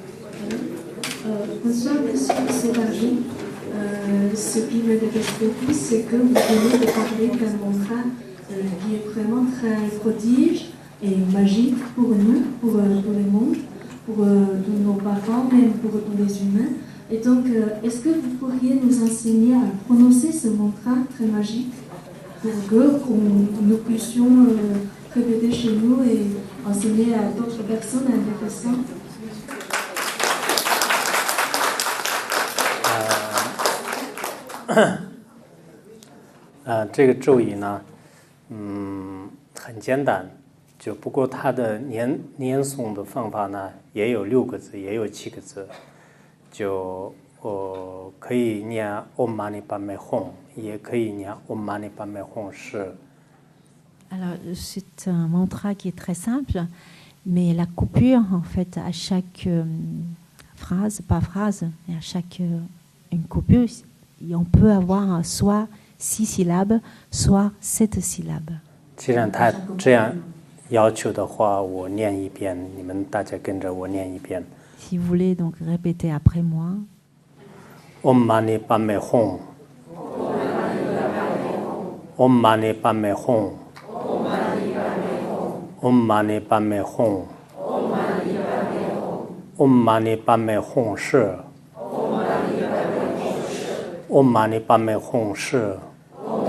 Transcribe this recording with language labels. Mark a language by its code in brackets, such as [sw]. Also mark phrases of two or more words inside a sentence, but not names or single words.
[fr] Bonsoir, monsieur Sévargi. Ce qui m'intéresse beaucoup, c'est que vous venez de parler d'un mantra qui est vraiment très prodige et magique pour nous, pour le monde, pour nos parents, même pour tous les humains. Et donc, est-ce que vous pourriez nous enseigner à prononcer ce mantra très magique pour que nous puissions répéter chez nous et enseigner à d'autres personnes intéressantes? [zh] 这个咒语呢，很简单，就不过它的念诵的方法呢，也有6个字，也有7个字，就可以念 [sa] Om Mani Padme Hum， [zh] 也可以念 [sa] Om Mani Padme Hum Shi。 [fr] Alors, c'est un mantra qui est très simple, mais la coupure, en fait, à chaque phrase, pas phrase, mais à chaque une coupure, on peut avoir soit 6 syllabes, soit 7 syllabes. [zh] 既然他这样要求的话，我念一遍，你们大家跟着我念一遍。 [fr] Si vous voulez donc répéter après moi. [sa] Om Mani Padme Hum. Om Mani Padme Hum. Om Mani Padme Hum. Om Mani Padme Hum Shi. Om Mani Padme Hum Shi.